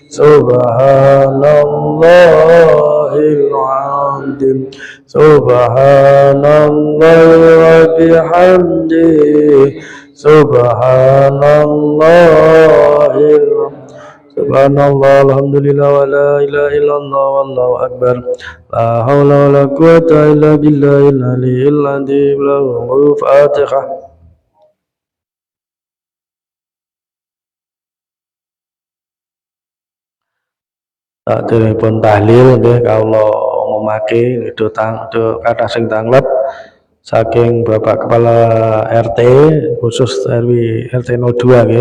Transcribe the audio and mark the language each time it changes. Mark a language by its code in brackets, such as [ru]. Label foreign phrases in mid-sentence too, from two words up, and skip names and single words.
[ar] سبحان الله العظيم سبحان الله وبحمده سبحان الله سبحان الله، الحمد لله، ولا إله إلا الله، والله أكبر. لا حول ولا قوة إلا بالله العلي العظيم. لهم الفاتحة. [jv] Saderengipun tahlil nggih kawula ngumumake itu kathah sing tanglep saking [id] Bapak Kepala RT [jv] khusus RW RT 02 nggih.